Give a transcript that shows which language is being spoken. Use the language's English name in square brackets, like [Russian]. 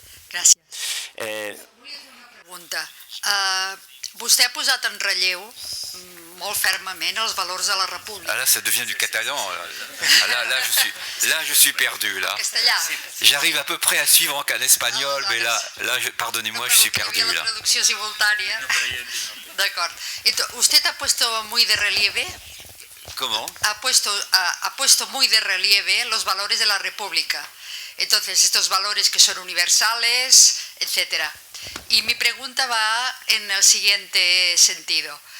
[Spanish] Gracias. Voy a hacer una pregunta. [Catalan] Vostè ha posat en relleu molt fermament els valors de la República. [French] Ah là, ça devient du catalan. Là, je suis perdu. Là. [Catalan] Castellà. [French] J'arrive à peu près à suivre qu'en espagnol, mais là pardonnez-moi, je suis perdu. [Catalan] La traducció simultánea. D'acord. [Spanish] ¿Usted ha puesto muy de relieve? ¿Cómo? Ha puesto muy de relieve los valores de la República. Entonces, estos valores que son universales, etcétera. Y mi pregunta va en el siguiente sentido.